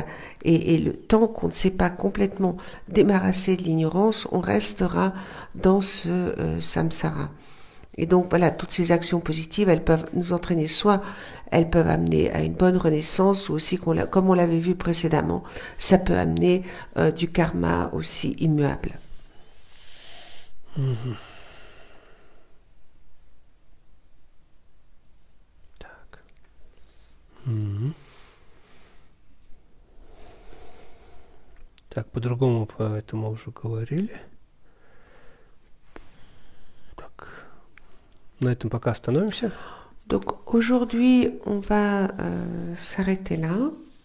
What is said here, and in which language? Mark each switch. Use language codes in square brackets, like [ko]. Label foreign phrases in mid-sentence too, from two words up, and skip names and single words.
[fr] Et le temps qu'on ne s'est pas complètement débarrassé de l'ignorance, on restera dans ce samsara. Et donc voilà, toutes ces actions positives, elles peuvent nous entraîner, soit elles peuvent amener à une bonne renaissance, ou aussi, comme on l'avait vu précédemment, ça peut amener du karma aussi immuable. [ru] Мгм. Так. Мгм. Так, по-другому по этому уже говорили. Так, на этом пока остановимся. [fr] Donc aujourd'hui, on va s'arrêter là.